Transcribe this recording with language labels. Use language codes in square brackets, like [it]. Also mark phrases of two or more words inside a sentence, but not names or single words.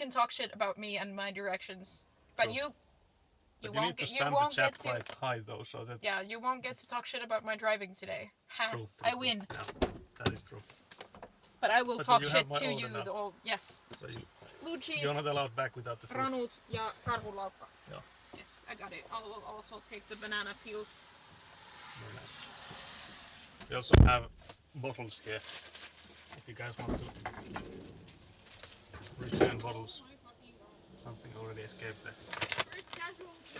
[en] you can talk shit about me and my directions, but True. you But won't need to get stand won't the chat get to quite high though, so that. yeah you won't get to talk shit about my driving today. Ha! True, I win. Yeah, that is true. But I will But talk you shit have my to order you. now. The whole yes. So Blue cheese, you're not allowed back without the fruit. [fi] ranut ja karhulaukka. [en] Yeah. Yes, I got it. I will also take the banana peels. Very nice. We also have bottles here. If you guys want to return bottles. Something already escaped there. First casualty.